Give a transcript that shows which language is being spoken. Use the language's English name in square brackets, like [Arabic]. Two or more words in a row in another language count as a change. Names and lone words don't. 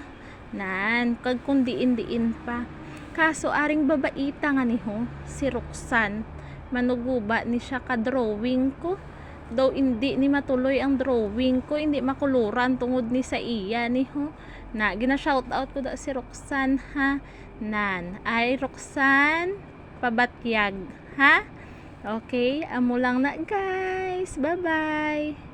[Hiligaynon] Nan, kag kundiin-diin pa. Kaso aring babaita nga niho, si Roxanne, manuguba ni siya ka-drawing ko. Daw hindi ni matuloy ang drawing ko, hindi makuluran tungod ni sa iya niho. Na gina-shout out ko da si Roxanne ha. Nan, ay Roxanne, pabatyag ha. Okay, amo lang na guys. Bye-bye.